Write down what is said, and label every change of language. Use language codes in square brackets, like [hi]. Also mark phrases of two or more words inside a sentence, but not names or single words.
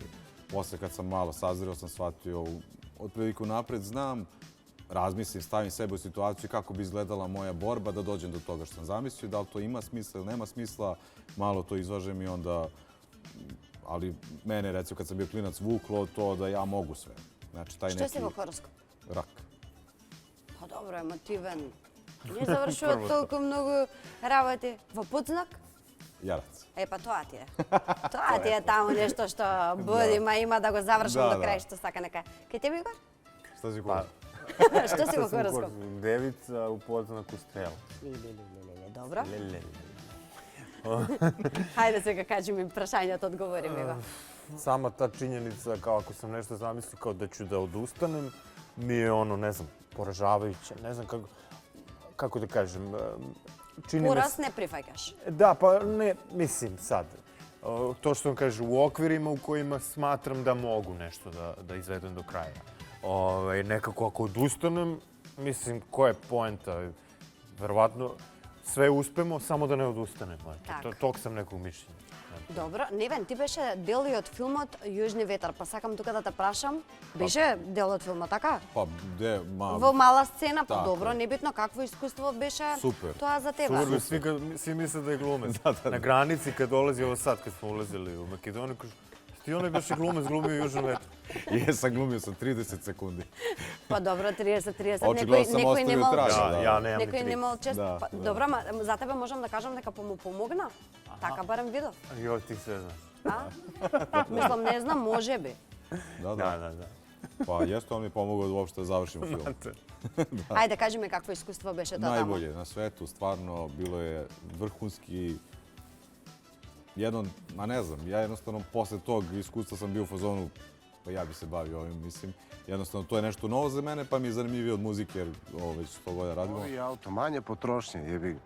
[sr] Posle kad sam malo sazreo sam shvatio, otprilike napred znam, razmislim, stavim sebe u situaciju kako bi izgledala moja borba da dođem do toga što sam zamislio, da li to ima smisla ili nema smisla, malo to izvažem i onda, ali mene recimo kad sam bio klinac vuklo to da ja mogu sve. Znači, taj [mk] Што си во хороскоп? [sr] Rak. [mk] Па добро, емотивен. Не завршува толку многу работи. Во подзнак? [sr] Jarac. [mk] Па тоа ти е. Тоа ти е таму нешто што буди, ма има да го завршам Да, до крај, што сака нека. Кај тебе, Игор? [sr] Šta si Pa, kod? [mk] Што си во хороскоп? [sr] Devica u podznaku strela. [mk] Добро. [sr] Lelele. [mk] Хајде сега кажи ми прашањето, одговори ми го. [sr] Sama ta činjenica, kao ako sam nešto zamislio kao da ću da odustanem, mi je ono, ne znam, poražavajuće. Ne znam kako da kažem. Čini me [mk] Poraz не прифаќаш. [sr] Da, pa ne, mislim sad. To što vam kaže, u okvirima u kojima smatram da mogu nešto da izvedem do kraja. Nekako ako odustanem, mislim, koja je poenta? Verovatno sve uspemo, samo da ne odustanemo. Tog sam nekog mišljenja. [mk] Добро, Невен, ти беше дел и од филмот Јужни ветар, па сакам тука да те прашам, беше дел од филмот, така? [sr] Pa gde, [mk] Во мала сцена, па Така добро, е. небитно какво искуство беше Супер. тоа за тебе. [sr] Svi misle da je glumac. Na granici kad dolazi, ovo sad kad smo ulazili u Makedoniju, kažu, ti onaj beše glumac, glumio Južnom vetru. Jesam, glumio sam 30 sekundi. [mk] Па добро, 30, [sr] Očigledno sam [mk] некој [sr] ostavio [mk] немал [sr] трага. Ja, ja nemam [mk] Некој [sr] ni [mk] немал чест. Да, Па, да. добро, ама за тебе можам да кажам дека му помогна. Така барем видов. [sr] Jo, ti sve znaš. [mk] А? Мислам, не знам, може би. [sr] Da, Da, da. da, da. Pa jeste on mi pomogao da uopšte završim film. [mk] Ајде, кажи ми какво искуство беше тоа таму. [sr] Najbolje na svetu, stvarno, bilo je vrhunski. Ma ne znam, ja jednostavno posle tog iskustva sam bio u fazonu, pa ja bi se bavio ovim, mislim. Jednostavno, to je nešto novo za mene, pa mi je zanimljivije od muzike, jer ovo već 100 godina radimo. Novi auto, manje potrošnje, jebi ga.